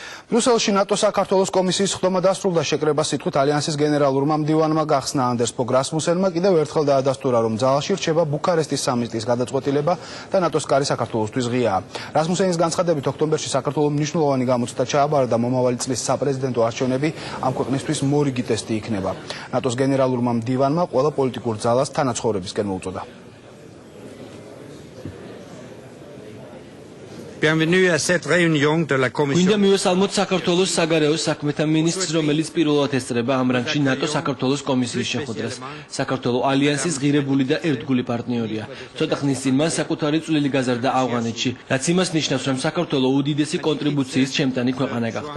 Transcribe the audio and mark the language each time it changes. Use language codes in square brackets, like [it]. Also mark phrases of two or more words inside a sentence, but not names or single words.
[ka] ბრიუსელში ნატო საქართველოს კომისიის ხდომა დასრულდა. შეკრება სიტყვით ალიანსის გენერალურმა მდივანმა გახსნა ანდერს ფოგ რასმუსენმა კიდევ ერთხელ დაადასტურა, რომ ძალაში რჩება ბუქარესტის სამიტის გადაწყვეტილება და ნატოს კარი საქართველოსთვის ღიაა. რასმუსენის განცხადებით ოქტომბერში საქართველოს მნიშვნელოვანი გამოცდა ჩააბარა და მომავალი წლის საპრეზიდენტო არჩევნები ამ ქვეყნისთვის მორიგი ტესტი იქნება. ნატოს გენერალურმა მდივანმა ყველა პოლიტიკურ ძალას თანაცხოვრებისკენ მოუწოდა. [fr] Bienvenue à cette réunion de la Commission. [ka] Გვინდა მივესალმოთ საქართველოს საგარეო საქმეთა მინისტრს, რომელიც პირველად ესწრება ამ რანგში ნატო საქართველოს კომისიის შეხვედრას. საქართველოს ალიანსის ღირებული და ერთგული პარტნიორია. ცოტა ხნის წინ მან საკუთარი წვლილი გაზარდა ავღანეთში, რაც იმას ნიშნავს, რომ საქართველოს უდიდესი კონტრიბუციის ჩემტანი ქვეყანა გახდა.